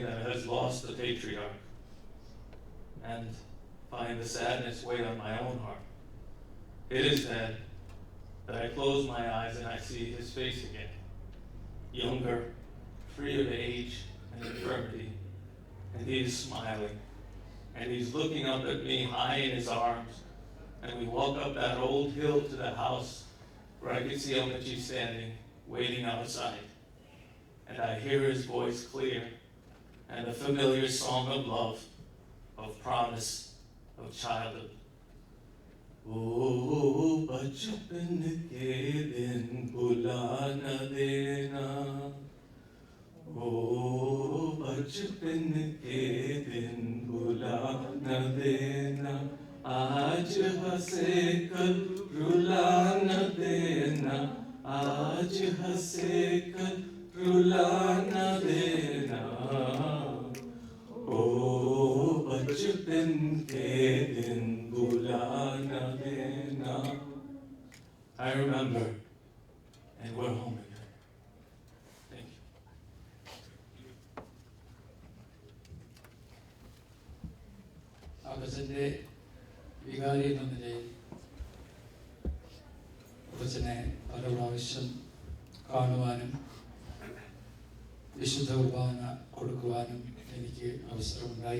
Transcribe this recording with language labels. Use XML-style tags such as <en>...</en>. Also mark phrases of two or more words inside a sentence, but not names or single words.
<en>that has lost the patriarch, and find the sadness weigh on my own heart, it is then that I close my eyes and I see his face again, younger, free of age and infirmity, and he is smiling, and he's looking up at me high in his arms, and we walk up that old hill to the house where I could see Amachi standing, waiting outside. And I hear his voice clear, and the familiar song of love, of promise of childhood.</en> <hi>बचपन के दिन बुला न देना, बचपन के दिन बुला न देना, आज हंसे कल रुला न देना, आज हंसे कल रुला न देना, बचपन के दिन बुला न देना.</hi> <en>I remember, and we're home again. Thank you.</en> <ml>അപ്പച്ചൻ്റെ വികാരി എന്ന നിലയിൽ അപ്പച്ചനെ പല പ്രാവശ്യം കാണുവാനും വിശുദ്ധ കുർബാന കൊടുക്കുവാനും എനിക്ക് അവസരമുണ്ടായി.</ml>